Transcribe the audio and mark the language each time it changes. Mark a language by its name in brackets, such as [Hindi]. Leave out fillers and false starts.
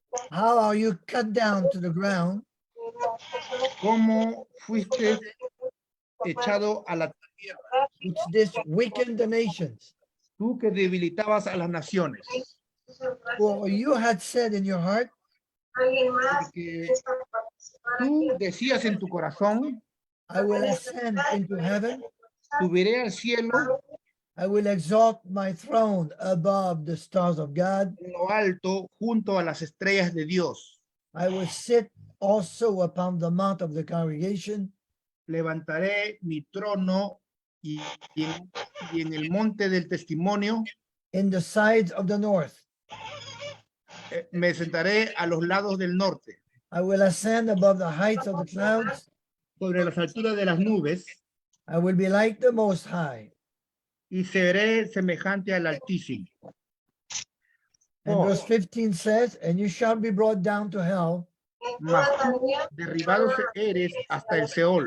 [English] How are you cut down to the ground? [Spanish] ¿Cómo fuiste echado a la tierra, [English] Which this weakened the nations? [Spanish] tú que debilitabas a las naciones? [English] For you had said in your heart, [Spanish] Porque tú decías en tu corazón, [English] I will ascend into heaven. [Spanish] subiré al cielo, [English] I will exalt my throne above the stars of God. [Spanish] en lo alto, junto a las estrellas de Dios. [English] I will sit also upon the mount of the congregation. [Spanish] Levantaré mi trono y en el monte del testimonio. [English] In the sides of the north. [Spanish] Me sentaré a los lados del norte, [English] I will ascend above the heights of the clouds. [Spanish] sobre las alturas de las nubes, [English] I will be like the Most High. [Spanish] y seré semejante al Altísimo. [English] And verse 15 says, and you shall be brought down to hell, [Spanish] Mas tú derribado eres hasta el Seol,